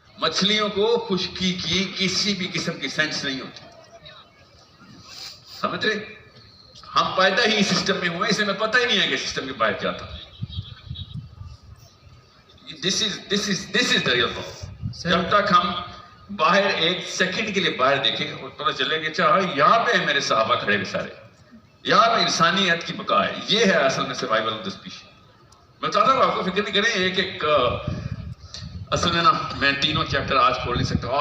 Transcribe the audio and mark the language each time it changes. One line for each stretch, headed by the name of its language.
Urdu: مچھلیوں کو خشکی کی کسی بھی قسم کی سینس نہیں ہوتی. سمجھ رہے؟ ہم پیدا ہی سسٹم میں ہوئے, اسے میں پتہ ہی نہیں ہے کہ سسٹم کے باہر کیا تھا.
English: This is the real problem.
Urdu: جب تک ہم باہر ایک سیکنڈ کے لیے باہر دیکھیں اور پتہ چلے کہ اچھا یہاں پہ میرے صحابہ کھڑے ہوئے سارے, یہاں پہ انسانیت کی بقا ہے, یہ ہے اصل میں
English: Survival of the species.
Urdu: میں چاہتا ہوں آپ کو فکر نہیں کریں, ایک اصل میں نا میں تینوں چیپٹر آج کھول نہیں سکتا.